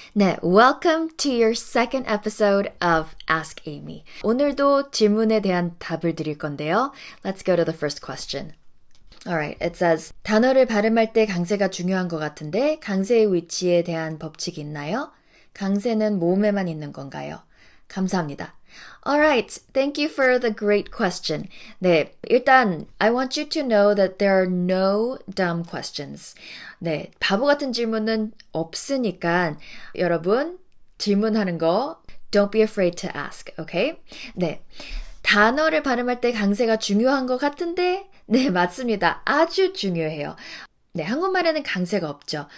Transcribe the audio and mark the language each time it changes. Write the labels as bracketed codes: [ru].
[en] 네, welcome to your second episode of Ask Amy. [ko] 오늘도 질문에 대한 답을 드릴 건데요. [en] Let's go to the first question. Alright, it says [ko] 단어를 발음할 때 강세가 중요한 것 같은데 강세의 위치에 대한 법칙이 있나요? 강세는 모음에만 있는 건가요? 감사합니다. [en] Alright, thank you for the great question. [ko] 네, 일단 [en] I want you to know that there are no dumb questions. [ko] 네, 바보 같은 질문은 없으니까 여러분 질문하는 거 [en] don't be afraid to ask, okay? [ko] 네, 단어를 발음할 때 강세가 중요한 것 같은데 네, 맞습니다. 아주 중요해요. 네, 한국말에는 강세가 없죠.